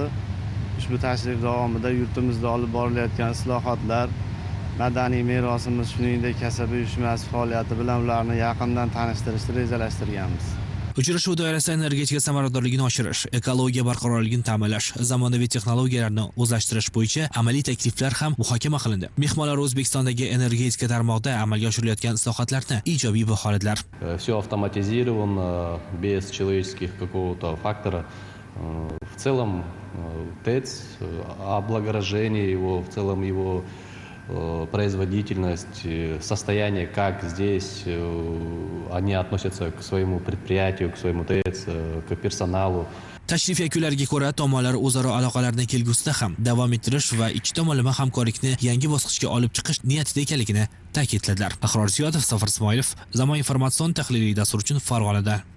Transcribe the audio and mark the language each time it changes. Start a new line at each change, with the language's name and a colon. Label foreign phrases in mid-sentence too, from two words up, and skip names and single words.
Uzbek: Ushbu tashrif davomida yurtimizda olib borilayotgan islohotlar, madaniy merosimiz, shuningdek kasaba uyushmasi faoliyati bilan ularni yaqindan tanishtirishni rejalashtirganmiz. Uchrashuv doirasida energetika samaradorligini oshirish, ekologiya barqarorligini ta'minlash, zamonaviy texnologiyalarni o'zlashtirish bo'yicha amaliy takliflar ham muhokama qilindi. Mehmonlar O'zbekistondagi energetika tarmog'ida amalga oshirilayotgan islohotlarni ijobiy baholadilar.
Russian: Все автоматизировано, без человеческих какого-то фактора. В целом ТЭЦ, облагорожение его, в целом его производительность, состояние, как здесь они относятся к своему предприятию, к своему ТЭЦ, к персоналу.
Uzbek: Tashrif yakunlariga ko'ra tomonlar o'zaro aloqalarni kelgusida ham davom ettirish va ikki tomonlama hamkorlikni yangi bosqichga olib chiqish niyatida ekanligini ta'kidladilar. Ahror Ziyodov, Safar Ismoilov, Zamon informatsion tahliliy dastur uchun Farg'onadan.